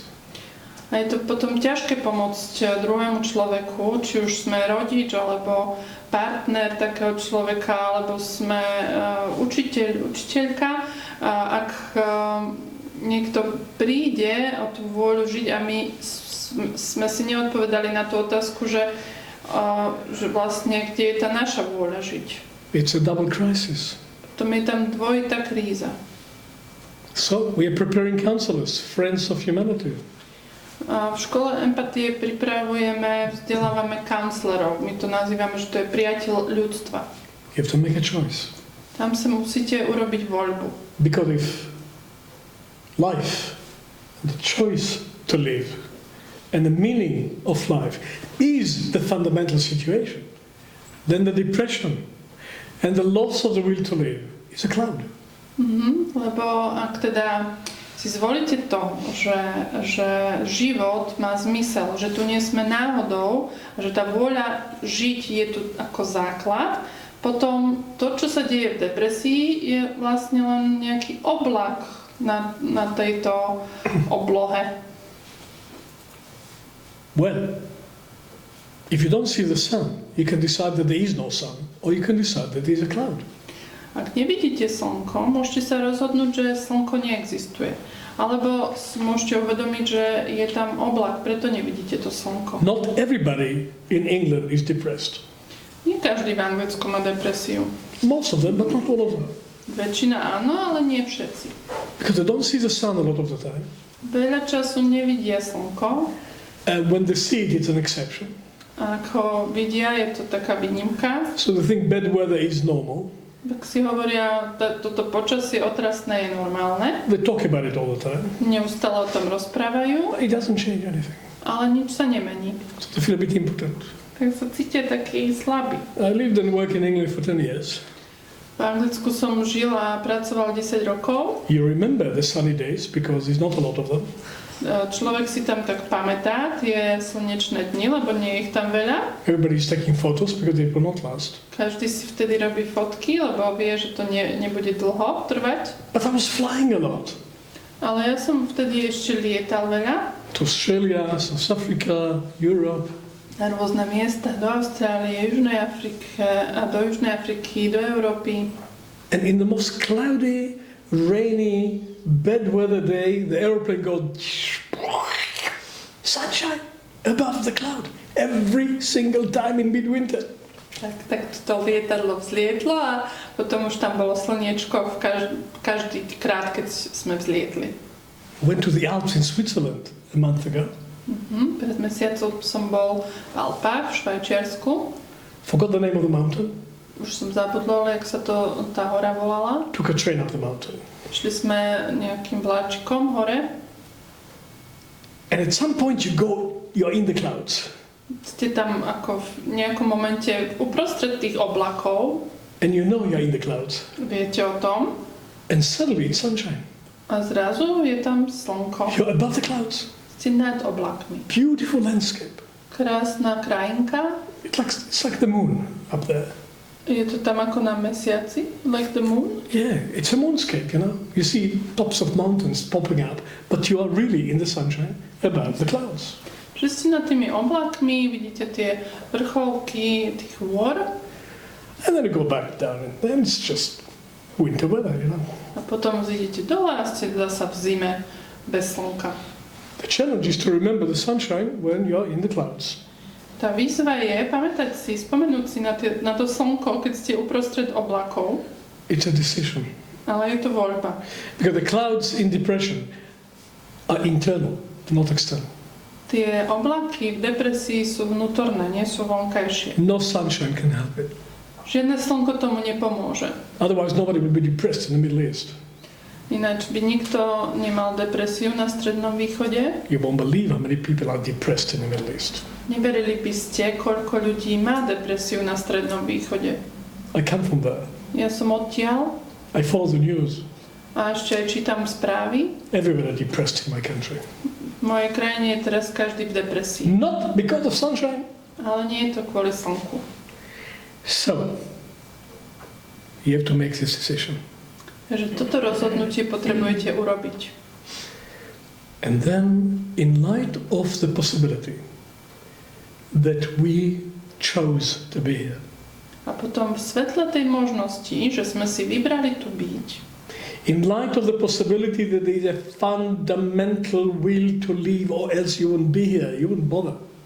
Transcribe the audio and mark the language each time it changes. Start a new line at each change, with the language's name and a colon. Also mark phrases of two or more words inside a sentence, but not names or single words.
Slovak: A je to potom ťažké pomôcť druhému človeku, či už sme rodič, alebo partner takého človeka, alebo sme učiteľka. Ak niekto príde o tú vôľu žiť a my sme si neodpovedali na tú otázku, že vlastne kde je tá naša vôľa žiť.
English: It's a double crisis.
Slovak: Potom je tam dvojitá kríza.
English: So we are preparing counsellors, friends of humanity.
Slovak: V škole empatie pripravujeme, vzdelávame kanslerov. My to nazývame, že to je priateľ ľudstva.
English: You have to make a choice.
Slovak: Tam sa musíte urobiť voľbu.
English: Because if life, the choice to live, and the meaning of life is the fundamental situation, then the depression and the loss of the will to live is a cloud.
Slovak: Lebo ak teda si zvolíte to, že život má zmysel, že tu nie sme náhodou, že tá vôľa žiť je tu ako základ, potom to, čo sa deje v depresii, je vlastne len nejaký oblak na tejto oblohe.
English: Well, if you don't see the sun, you can decide that there is no sun, or you can decide that there is a cloud.
Slovak: Ak nevidíte slnko, môžete sa rozhodnúť, že slnko neexistuje. Alebo si môžete uvedomiť, že je tam oblak, preto nevidíte to slnko.
English: Not everybody in England is depressed.
Slovak: Nie každý v Anglicku má depresiu.
English: Most of them, but not all of them.
Slovak: Väčšina áno, ale nie všetci.
English: Because they don't see the sun a lot of the time.
Slovak: Veľa času nevidia slnko.
English: And when they see it, it's an exception.
Slovak: A ak ho vidia, je to taká výnimka.
English: So they think bad weather is normal.
Slovak: Tak si hovoria, toto počasie otrasné je normálne.
English: They talk about it all the time.
Slovak: Neustále o tom rozprávajú.
English: It doesn't change anything.
Slovak: Ale nič sa nemení.
English: So they feel a bit impotent.
Slovak: Tak sa cítia taký slabý.
English: I lived and worked in England for 10 years.
Slovak: V Anglicku som žil a pracoval 10 rokov.
English: You remember the sunny days because there's not a lot of them.
Slovak: Človek si tam tak pamätá tie slnečné dni, lebo nie je ich tam veľa.
English: Everybody's taking photos because they will not last.
Slovak: Každý si vtedy robí fotky, lebo vie, že to nebude dlho trvať.
English: But I was flying a lot.
Slovak: Ale ja som vtedy ešte lietal veľa.
English: To Australia, South Africa, Europe.
Slovak: Na rôzne miesta, do Austrálie, do Južnej Afriky, do Európy.
English: And in the most cloudy, rainy, bad weather day, the aeroplane goes sunshine above the cloud every single time in midwinter.
Slovak: Tak to lietadlo vzlietlo a potom už tam bolo slniečko každý krát, keď sme vzlietli.
English: Went to the Alps in Switzerland a month ago.
Slovak: Pred mesiacom som bol v Alpách, v Švajčiarsku.
English: Forgot the name of the mountain.
Slovak: Už som zabudla, jak sa tá hora volala.
English: Took a train up the mountain.
Slovak: Šli sme nejakým vláčikom hore.
English: And at some point you're in the clouds.
Slovak: Ste tam ako v nejakom momente uprostred tých oblakov.
English: And you know you're in the clouds.
Slovak: Viete o tom.
English: And suddenly it's sunshine.
Slovak: A zrazu je tam slnko.
English: You're above the clouds.
Slovak: Ste nad oblakmi.
English: Beautiful landscape.
Slovak: Krásna krajinka.
English: It's like the moon up there.
Slovak: Je to tam ako na mesiaci?
English: Like the moon? Yeah, it's a moonscape, you know. You see tops of mountains popping up, but you are really in the sunshine above the clouds.
Slovak: Že ste nad tými oblakmi, vidíte tie vrcholky tých hôr.
English: And then you go back down and then it's just winter weather, you know.
Slovak: A potom zídete dole a ste zasa v zime bez slnka.
English: The challenge is to remember the sunshine when you're in the clouds.
Slovak: Tá výzva je pamätať si, spomenúť si na to slnko, keď ste uprostred oblakov.
English: It's a decision.
Slovak: Ale je to voľba.
English: Because the clouds in depression are internal, not external.
Slovak: Tie oblaky v depresii sú vnútorné, nie sú vonkajšie.
English: No sunshine can help it.
Slovak: Žiadne slnko tomu nepomôže.
English: Otherwise nobody will be depressed in the Middle East.
Slovak: Ináč by nikto nemal depresiu na Strednom východe.
English: You won't believe how many people are depressed in the Middle East.
Slovak: Neverili by ste, koľko ľudí má depresiu na Strednom východe.
English: I come from there.
Slovak: Ja som odtiaľ
English: I follow the news.
Slovak: A ešte aj čítam správy.
English: Everyone are depressed in my country.
Slovak: V mojej krajine je teraz každý v depresii.
English: Not because of sunshine.
Slovak: Ale nie je to kvôli slnku.
English: So, you have to make this decision.
Slovak: Takže toto rozhodnutie potrebujete urobiť.
English: And then, in light of the possibility that we chose to be here,
Slovak: A potom v svetle tej možnosti, že sme si vybrali tu byť,
English: in light of the possibility that there is a fundamental will to leave or else you wouldn't be here, you wouldn't bother.